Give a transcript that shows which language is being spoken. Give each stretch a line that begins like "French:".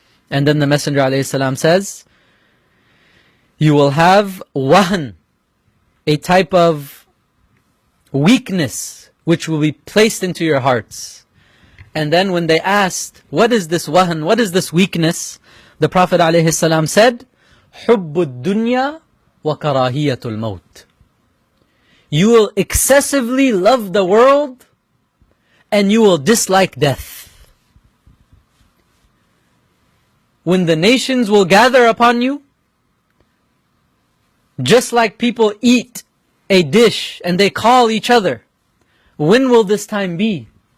English: And then the Messenger ﷺ says, you will have wahn, a type of weakness which will be placed into your hearts. And then when they asked, what is this wahn, what is this weakness? The Prophet ﷺ said,
Arabic: حُبُّ الدُّنْيَا وَكَرَاهِيَةُ الْمَوْتِ.
English: You will excessively love the world and you will dislike death. When the nations will gather upon you, just like people eat a dish and they call each other, when will this time be?